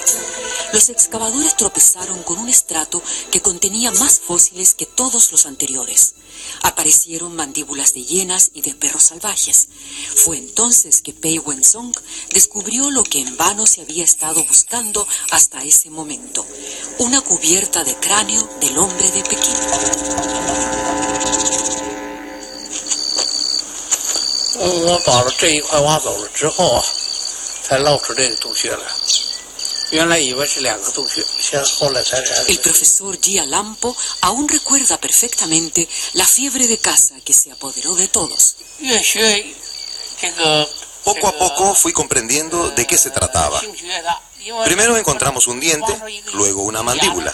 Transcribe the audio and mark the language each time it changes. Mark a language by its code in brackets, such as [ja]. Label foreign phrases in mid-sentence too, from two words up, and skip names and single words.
[es] Los excavadores tropezaron con un estrato que contenía más fósiles que todos los anteriores. Aparecieron mandíbulas de hienas y de perros salvajes. Fue entonces que Pei Wenzong descubrió lo que en vano se había estado buscando hasta ese momento: una cubierta de cráneo del hombre de Pekín. [zh] 我把这一块挖走了之后啊，才露出这个洞穴来。原来以为是2个洞穴，后来才。 [es] El profesor Jia Lampo aún recuerda perfectamente la fiebre de caza que se apoderó de todos. Poco a poco fui comprendiendo de qué se trataba. Primero encontramos un diente, luego una mandíbula.